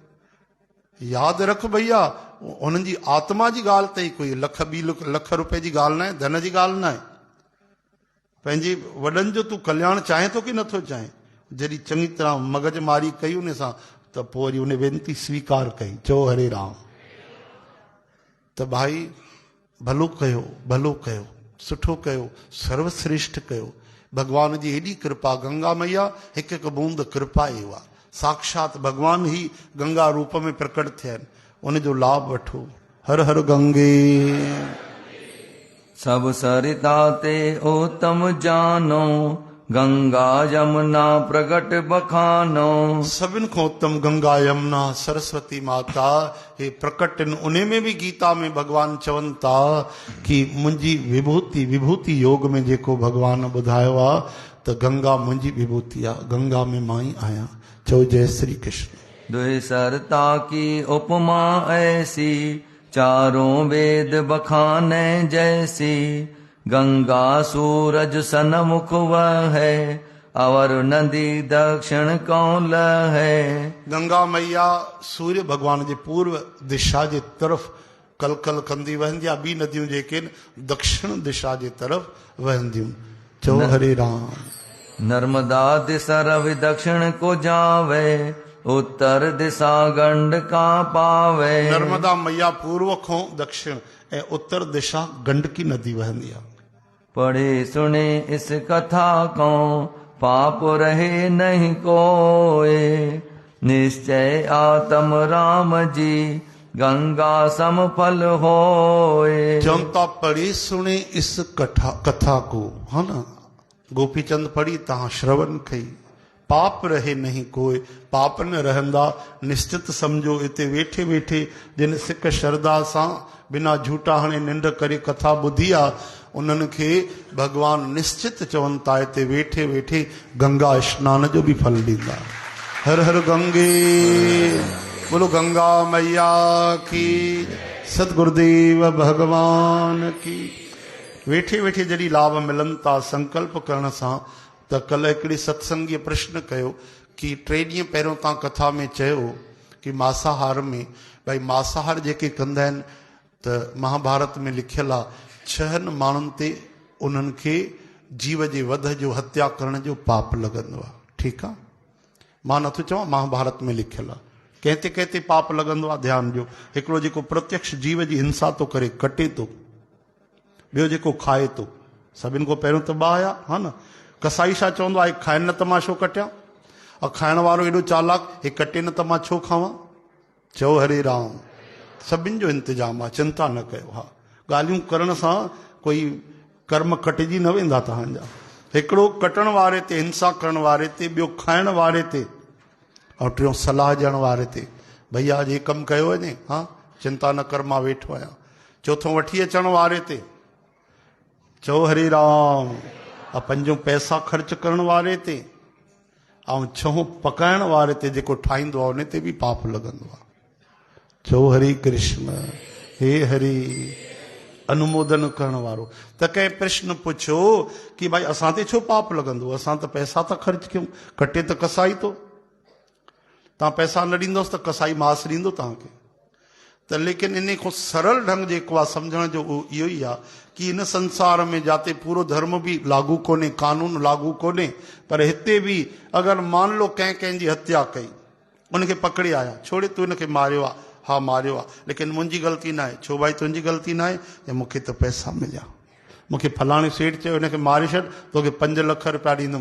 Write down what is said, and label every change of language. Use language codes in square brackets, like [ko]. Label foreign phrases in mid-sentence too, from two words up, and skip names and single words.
[sd] यादि रख भैया, उन्हनि जी आत्मा जी ॻाल्हि अथई, कोई लख ॿी लख रुपए जी ॻाल्हि न आहे, धन जी ॻाल्हि न आहे। पंहिंजे वॾनि जो तूं कल्याण चाहे थो की नथो चाहे? जॾहिं चङी तरह मगजमारी कई उन सां, त पोइ वरी उन वेनती स्वीकार कई। चओ हरे राम। त भाई भलो कयो, भलो कयो, सुठो कयो, सर्वश्रेष्ठ कयो। भगवान जी एॾी कृपा, गंगा मैया हिकु हिकु बूंद कृपा ई हुआ। साक्षात भगवान ही गंगा रूप में प्रकट थिया आहिनि, उन जो लाभ वठो। हर हर गंगे। [hi] सब सरिता ते उत्तम जानो, गंगा यमुना प्रगट बखानो। [sd] सभिनि खां उत्तम गंगा यमुना सरस्वती माता हे प्रकट आहिनि। उन में बि गीता में भगवान चवनि था कि मुंहिंजी विभूति, विभूति योग में जेको भगवान ॿुधायो आहे त गंगा मुंहिंजी विभूति आहे, गंगा में मां ई आहियां। चओ जय श्री कृष्ण। [hi] दुई सरता की उपमा ऐसी, चारों वेद बखाने जैसी। गंगा सूरज सनमुख वह है, अवर नदी दक्षिण कौन है। [sd] गंगा मैया सूर्य भगवान जे पूर्व दिशा जे तरफ़ कल कल कंदी वहंदी आहे। ॿी नदियूं जेके आहिनि दक्षिण दिशा जे तरफ़ वहंदियूं। चओ हरे राम। [hi] नर्मदा दिशा रवि दक्षिण को जावे, उत्तर दिशा गंड का पावे। [sd] नर्मदा मैया पूर्व खां दक्षिण ऐं उत्तर दिशा गंडकी नदी वहंदी आहे। [hi] पढ़े सुने इस कथा को, पाप रहे नहीं कोय। निश्चय आत्म राम जी, गंगा सम फल होए। जनता पढ़ी सुने इस कथा को, है ना। [sd] गोपीचंद पढ़ी तहां श्रवण कई। [hi] पाप रहे नहीं कोई, [sd] पाप न रहंदा निश्चित समझो। इते वेठे वेठे जिन सिक श्रद्धा सां बिना झूठा हणे निंड करे कथा ॿुधी आहे, उन्हनि खे भगवान निश्चित चवनि था इते वेठे वेठे गंगा स्नान जो बि फल ॾींदा। [hi] हर हर गंगे, बोलो गंगा मैया की, सतगुरुदेव भगवान की। [sd] वेठे वेठे जॾहिं लाभ मिलनि था संकल्प करण सां, त कल्ह हिकिड़ी सत्संगीअ प्रश्न कयो कि 3 ॾींहं पहिरियों तव्हां कथा में चयो कि मांसाहार में भई मांसाहार जेके कंदा आहिनि त महाभारत में लिखियलु आहे 6 माण्हुनि ते उन्हनि खे जीव जे वध जो हत्या करण जो पाप लॻंदो आहे। ठीकु आहे, मां नथो चवां, महाभारत में लिखियलु आहे। कंहिं ते पाप लॻंदो आहे ध्यानु ॾियो। हिकिड़ो जेको प्रत्यक्ष जीव जी हिंसा थो करे, कटे थो। ॿियो जेको खाए थो। सभिनि खां पहिरियों त ॿाहिरि आहे न। कसाई छा चवंदो आहे, खाइनि न त मां छो कटियां। और खाइण वारो एॾो चालाक, हे कटे न त मां छो खावां। चओ हरे राम। सभिनि जो इंतजाम आहे, चिंता न कयो। हा, ॻाल्हियूं करण सां कोई कर्म कटिजी न वेंदा तव्हांजा। हिकिड़ो कटण वारे ते, हिंसा करण वारे ते, ॿियो खाइण वारे ते, और टियों सलाह ॾियण वारे ते। भैया अॼु हे कमु कयो वञे, हा चिंता न कर, मां वेठो आहियां। चौथों वठी अचण वारे ते। चओ हरे राम। और 5 पैसा ख़र्च करण वारे ते, ऐं 6 पकाइण वारे ते, जेको ठाहींदो आहे उन ते बि पाप लॻंदो आहे। चओ हरे कृष्ण। हे हरि। अनुमोदन करण वारो। त कंहिं प्रश्न पुछो कि भाई असां ते छो पाप लॻंदो, असां त पैसा था ख़र्च कयूं, कटे त कसाई थो। तव्हां पैसा न ॾींदोसि त कसाई मांस ॾींदो तव्हांखे। त लेकिन इन खां सरल ढंग जेको आहे सम्झण जो उहो इहो ई आहे कि इन संसार में जाते पूरो धर्म बि लागू कोन्हे, कानून लागू कोन्हे, पर हिते बि अगरि [hi] मान लो [sd] कंहिंजी हत्या कई, उनखे पकड़े आया, छोड़े तूं हिनखे मारियो आहे, हा मारियो आहे, लेकिन मुंहिंजी ग़लती न आहे। छो भाई तुंहिंजी ग़लती न आहे, या मूंखे त पैसा मिलिया, मूंखे फलाणे सेठ चयो हिनखे मारे छॾ, तोखे 5 लाख रुपया ॾींदुमि।